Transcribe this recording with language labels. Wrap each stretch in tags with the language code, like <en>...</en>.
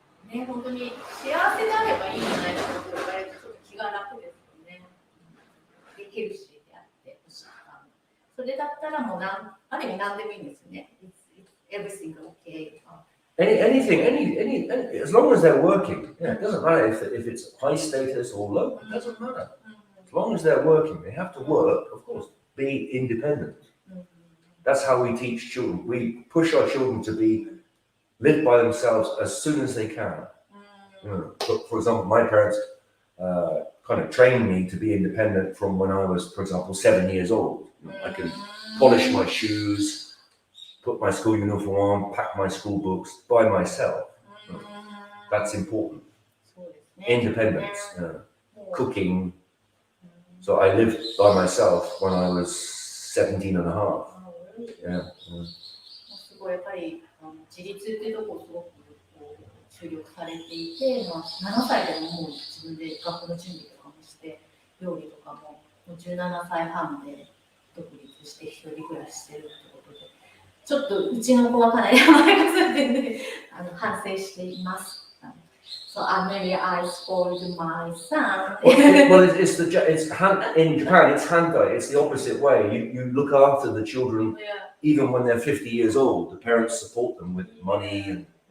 <ja>ね、本当に幸せであればいいんじゃないかと言われるとちょっと気が楽ですよね。ヘルシーであって、それだったらもうある意味何でもいいんですよね。</ja> <en>It's everything okay. Anything, as long as they're working. Yeah, it doesn't matter if it's high status or low. It doesn't matter. As long as they're working, they have to work. Of course, be independent. That's how we teach children. We push our children to live by themselves as soon as they can. You know, for example, my parents kind of trained me to be independent from when I was, for example, 7 years old. You know, I can polish my shoes, put my school uniform on, pack my school books by myself. You know, that's important. Independence, cooking. So I lived by myself when I was 17 and a half. Yeah.</en> <ja>すごいやっぱり自立っていうところをすごく注力されていて、7歳でももう自分で学校の準備とかもして料理とかも17歳半で独立して一人暮らししてるってことで、ちょっとうちの子はかなり甘やかされてるんで反省しています。</ja> <en>So maybe I spoiled my son. Well, in Japan, it's handai. It's the opposite way. You look after the children even when they're 50 years old. The parents support them with money and.</en>